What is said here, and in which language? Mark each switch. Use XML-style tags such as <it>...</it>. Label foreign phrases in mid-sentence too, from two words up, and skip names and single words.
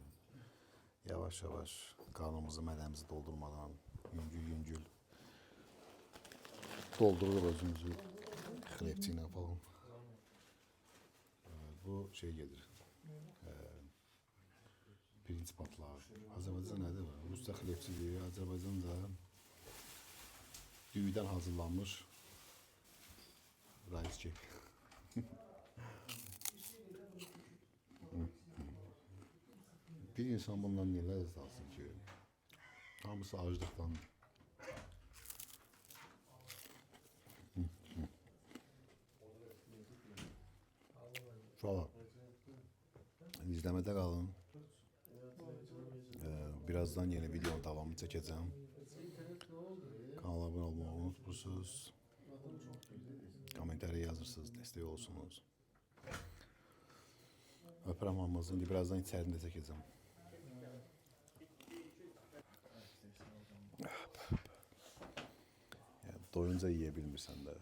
<az>Yavaş-yavaş qarnımızı, mədəmizi doldurmadan, yüngül-yüngül doldururuq özümüzü xlebçi ilə falan. Bu şey gedir, pirinç patlar. Azərbaycan nədir var? Rusca xlebçi deyir, Azərbaycanda düyüdən hazırlanmış</az> <en>rice cake.</en> <tr>Bir insan bundan ne lezzet alsın ki? Hamısı acılıktan. Şöyle. İzlemede kalın. Birazdan yeni videonun devamını çekeceğim.</tr> <az>Kanala abone olmayı unutmursunuz. Komentariya yazırsınız, destek olsunuz. Öpürəm hamınızı. Birazdan içərisində çəkəcəm. Doyunca yiyə bilmirsən də.</az>